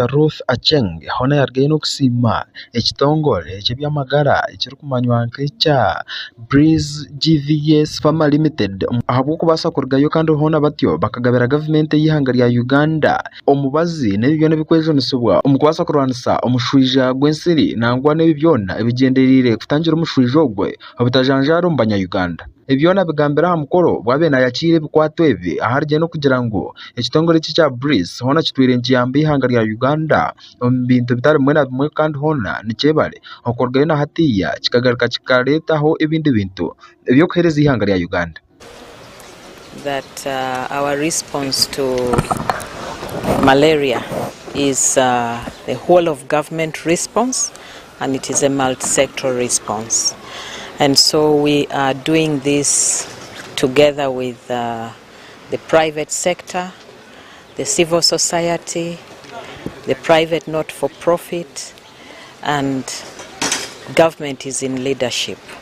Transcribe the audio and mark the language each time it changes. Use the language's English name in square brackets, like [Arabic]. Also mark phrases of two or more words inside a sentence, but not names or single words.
[Nyankole] Ruth Aceng hoona yargaine okusiima ekitongole eky'ebyamagara ekirikumanywa nk'ekya Breeze GVS Pharma Limited ahabw'okubaasa kurugayo kandi hoona batyo bakagabira gavumenti y'ihanga lya Uganda omubazi n'ebi byona ebikwejunisibwa omu kubaasa kurwanisa omushwija gw'ensiri nangwa n'ebi byona ebigendereire kutangira omushwija ogwe obutajanjara omu banyayuganda. Ebyona bigambira aha mukoro bwabena yakire ebikwato ebi aharigye no kugira ngo ekitongole kya Breeze hoona kitwire nkiyamba ihanga lya Uganda omu bintu bitari bimwe na bimwe kandi hoona nikyebare okurugayo na hatiya kikagaruka kikaretaho ebindi bintu ebyokuhereza ihanga lya Uganda. [English] That our response to malaria is the whole of government response, and it is a multi-sectoral response. And so we are doing this together with the private sector, the civil society, the private not-for-profit, and government is in leadership.